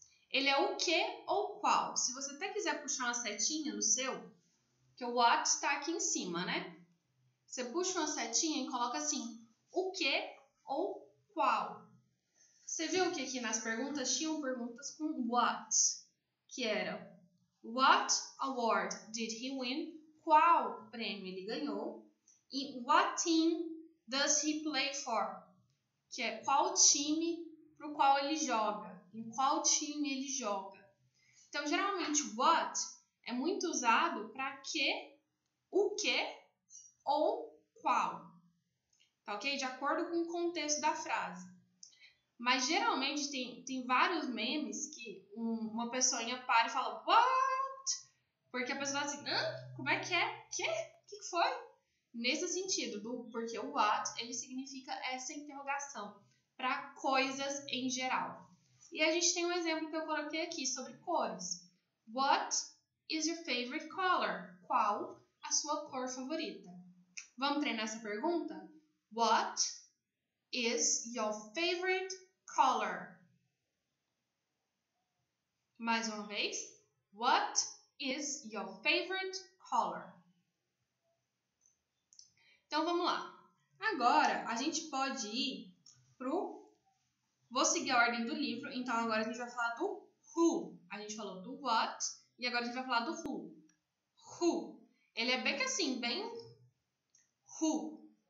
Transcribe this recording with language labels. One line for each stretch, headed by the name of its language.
Portuguese: Ele é o que ou qual. Se você até quiser puxar uma setinha no seu, que o what está aqui em cima, né? Você puxa uma setinha e coloca assim, o que ou qual. Você viu que aqui nas perguntas tinham perguntas com what, que era
English: what award did he win?
Portuguese: Qual prêmio ele ganhou?
English: E what team does he play for?
Portuguese: Que é qual time para o qual ele joga, em qual time ele joga. Então, geralmente, what é muito usado para que, o que ou qual. Tá ok? De acordo com o contexto da frase. Mas, geralmente, tem vários memes que uma pessoinha para e fala what? Porque a pessoa fala assim, como é que é? O que foi? Nesse sentido, porque o what, ele significa essa interrogação para coisas em geral. E a gente tem um exemplo que eu coloquei aqui sobre cores.
English: What is your favorite color?
Portuguese: Qual a sua cor favorita? Vamos treinar essa pergunta?
English: What is your favorite color?
Portuguese: Mais uma vez.
English: What is your favorite color?
Portuguese: Então, vamos lá. Agora, a gente pode ir pro... Vou seguir a ordem do livro, então agora a gente vai falar do who. A gente falou do what e agora a gente vai falar do who. Who. Ele é bem assim, bem who.